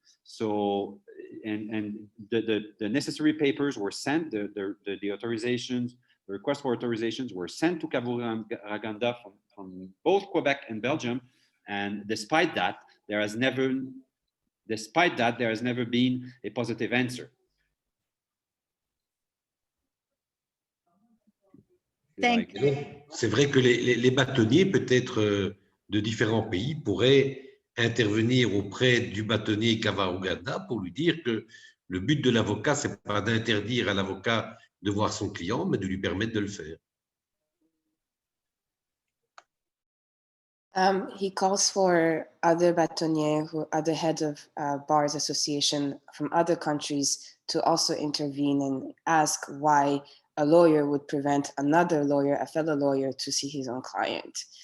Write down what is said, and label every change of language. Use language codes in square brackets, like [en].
[en] So, and the necessary papers were sent, the authorizations, the request for authorizations were sent to Kavaruganda from both Quebec and Belgium. And despite that, there has never been a positive answer. Thank [fr] Et donc, c'est vrai que les bâtonniers, peut-être de différents pays, pourraient intervenir auprès du bâtonnier Kavaruganda pour lui dire que le but de l'avocat, c'est pas d'interdire à l'avocat de voir son client, mais de lui permettre de le faire. [en] He calls for other bâtonniers, other heads of bars association from other countries to also intervene and ask why a lawyer would prevent another lawyer, a fellow lawyer, to see his own client.